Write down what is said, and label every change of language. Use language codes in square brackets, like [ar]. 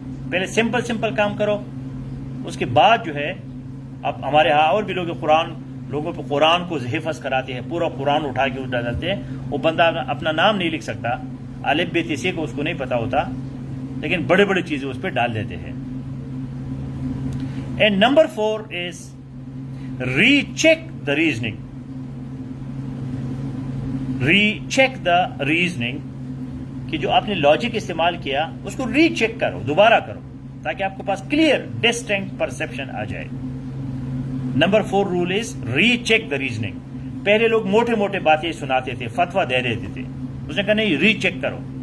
[ur] پہلے simple simple کام کرو, اس کے بعد جو ہے اب ہمارے ہاں اور بھی لوگ لوگوں پہ قرآن کو حفظ کراتے ہیں, پورا قرآن اٹھا کے اٹھا ڈالتے ہیں. وہ بندہ اپنا نام نہیں لکھ سکتا, الف ب ت ث کو اس کو نہیں پتا ہوتا, لیکن بڑے بڑے چیزیں اس پہ ڈال دیتے ہیں. [en] And number 4 is recheck the reasoning. Recheck the reasoning [ur] کہ جو آپ نے لاجک استعمال کیا اس کو ری چیک کرو, دوبارہ کرو, تاکہ آپ کے پاس [en] clear distinct perception [ur] آ جائے. [en] Number 4 rule is recheck the reasoning. [ur] پہلے لوگ موٹے موٹے باتیں سناتے تھے, فتویٰ دے دیتے تھے, اس نے کہا نہیں ری چیک کرو.